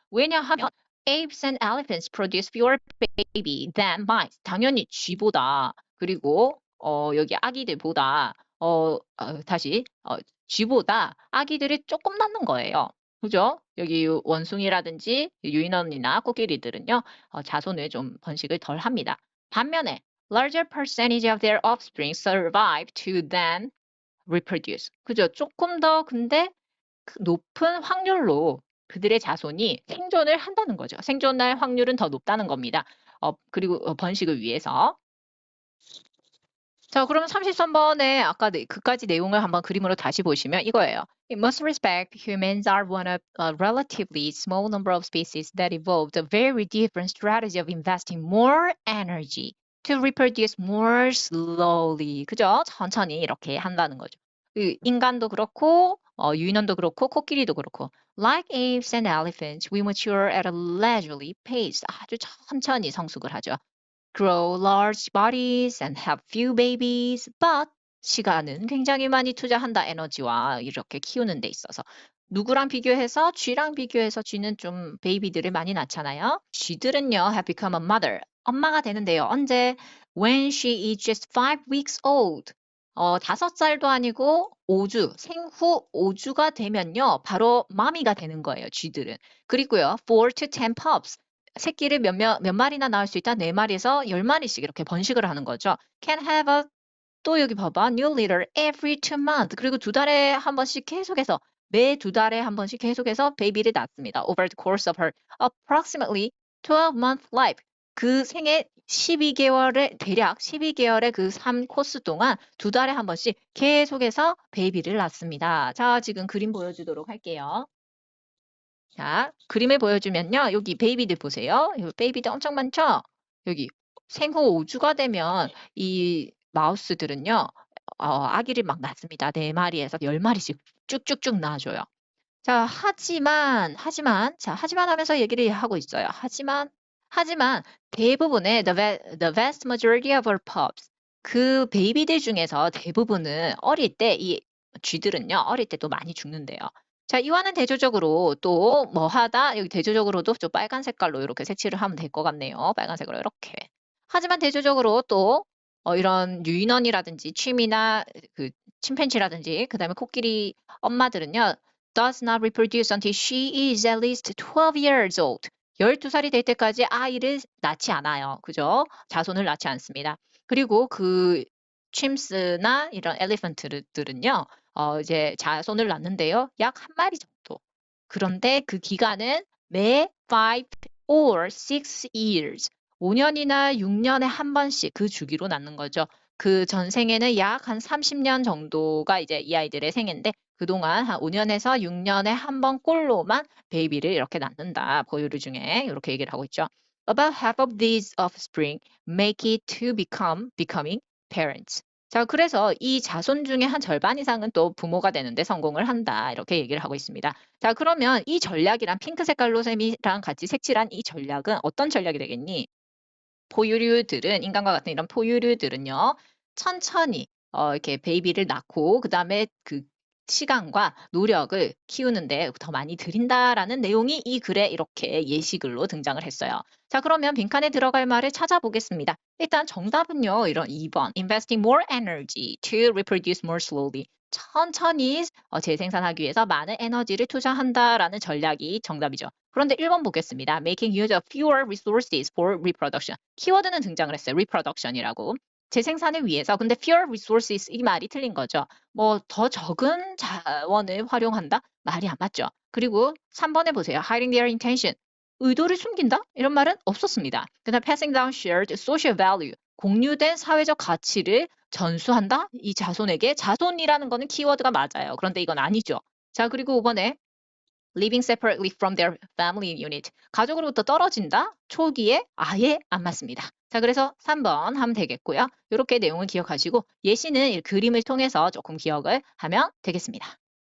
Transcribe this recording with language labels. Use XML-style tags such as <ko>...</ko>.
<ko>왜냐하면</ko> <en>apes and elephants produce fewer baby than mice.</en> <ko>당연히 쥐보다 그리고 여기 아기들보다 다시 쥐보다 아기들이 조금 낳는 거예요. 그죠? 여기 원숭이라든지 유인원이나 코끼리들은요, 자손을 좀 번식을 덜 합니다. 반면에</ko> <en>larger percentage of their offspring survive to then reproduce.</en> <ko>그죠? 조금 더 근데 높은 확률로 그들의 자손이 생존을 한다는 거죠. 생존할 확률은 더 높다는 겁니다. 그리고 번식을 위해서. 자, 그러면 33번에 아까 그까지 내용을 한번 그림으로 다시 보시면 이거예요.</ko> <en>In most respects, humans are one of a relatively small number of species that evolved a very different strategy of investing more energy to reproduce more slowly.</en> <ko>그죠? 천천히 이렇게 한다는 거죠. 인간도 그렇고, 유인원도 그렇고, 코끼리도 그렇고.</ko> <en>Like apes and elephants, we mature at a leisurely pace.</en> <ko>아주 천천히 성숙을 하죠.</ko> <en>grow large bodies and have few babies, but</en> <ko>시간은 굉장히 많이 투자한다. 에너지와 이렇게 키우는 데 있어서. 누구랑 비교해서? 쥐랑 비교해서 쥐는 좀 베이비들을 많이 낳잖아요. 쥐들은요,</ko> <en>have become a mother.</en> <ko>엄마가 되는데요. 언제?</ko> <en>When she is just 5 weeks old.</en> <ko>5살도 아니고 5주, 생후 5주가 되면요. 바로 마미가 되는 거예요. 쥐들은. 그리고요,</ko> <en>4 to 10 pups.</en> <ko>새끼를 몇 마리나 낳을 수 있다? 4마리에서 10마리씩 이렇게 번식을 하는 거죠.</ko> <en>Can have a</en> <ko>또 여기 봐봐.</ko> <en>New litter every 2 months.</en> <ko>그리고 2달에 한 번씩 계속해서 매 2달에 한 번씩 계속해서 베이비를 낳습니다.</ko> <en>Over the course of her approximately 12-month life.</en> <ko>그 생애 12개월의 대략 12개월의 그 3코스 동안 2달에 한 번씩 계속해서 베이비를 낳습니다. 자, 지금 그림 보여주도록 할게요. 자, 그림을 보여주면요. 여기 베이비들 보세요. 이 베이비들 엄청 많죠? 여기 생후 5주가 되면 이 마우스들은요. 아기를 막 낳습니다. 4마리에서 10마리씩 쭉쭉쭉 낳아줘요. 자, 하지만 하면서 얘기를 하고 있어요. 하지만 대부분의</ko> <en>the vast majority of our pups</en> <ko>그 베이비들 중에서 대부분은 어릴 때 이 쥐들은요. 어릴 때 또 많이 죽는데요. 자, 이와는 대조적으로 또 뭐 하다 여기 대조적으로도 좀 빨간 색깔로 이렇게 색칠을 하면 될 것 같네요. 빨간색으로 이렇게. 하지만 대조적으로 또 이런 유인원이라든지 취미나 그 침팬지라든지 그다음에 코끼리 엄마들은요.</ko> <en>does not reproduce until she is at least 12 years old.</en> <ko>12살이 될 때까지 아이를 낳지 않아요. 그죠? 자손을 낳지 않습니다. 그리고 그 chims나 이런 엘리펀트들은요. 이제 자손을 낳는데요. 약 한 마리 정도. 그런데 그 기간은 매</ko> <en>5 or 6 years.</en> <ko>5년이나 6년에 한 번씩 그 주기로 낳는 거죠. 그 전생에는 약 한 30년 정도가 이제 이 아이들의 생애인데 그동안 한 5년에서 6년에 한 번 꼴로만 베이비를 이렇게 낳는다. 포유류 중에 이렇게 얘기를 하고 있죠.</ko> <en>About half of these offspring make it to becoming parents.</en> <ko>자, 그래서 이 자손 중에 한 절반 이상은 또 부모가 되는데 성공을 한다. 이렇게 얘기를 하고 있습니다. 자, 그러면 이 전략이랑 핑크 색깔로 셈이랑 같이 색칠한 이 전략은 어떤 전략이 되겠니? 포유류들은 인간과 같은 이런 포유류들은요. 천천히 이렇게 베이비를 낳고 그다음에 그 시간과 노력을 키우는데 더 많이 들인다라는 내용이 이 글에 이렇게 예시글로 등장을 했어요. 자, 그러면 빈칸에 들어갈 말을 찾아보겠습니다. 일단 정답은요. 이런 2번.</ko> <en>Investing more energy to reproduce more slowly.</en> <ko>천천히 재생산하기 위해서 많은 에너지를 투자한다라는 전략이 정답이죠. 그런데 1번 보겠습니다.</ko> <en>Making use of fewer resources for reproduction.</en> <ko>키워드는 등장을 했어요. reproduction이라고. 재생산을 위해서. 근데</ko> <en>fewer resources</en> <ko>이 말이 틀린 거죠. 뭐 더 적은 자원을 활용한다? 말이 안 맞죠. 그리고 3번에 보세요.</ko> <en>Hiding their intention.</en> <ko>의도를 숨긴다? 이런 말은 없었습니다. 그다음</ko> <en>passing down shared social value.</en> <ko>공유된 사회적 가치를 전수한다? 이 자손에게. 자손이라는 거는 키워드가 맞아요. 그런데 이건 아니죠. 자, 그리고 5번에</ko> <en>living separately from their family unit.</en> <ko>가족으로부터 떨어진다? 초기에 아예 안 맞습니다. 자, 그래서 3번 하면 되겠고요. 이렇게 내용을 기억하시고 예시는 이 그림을 통해서 조금 기억을 하면 되겠습니다.</ko>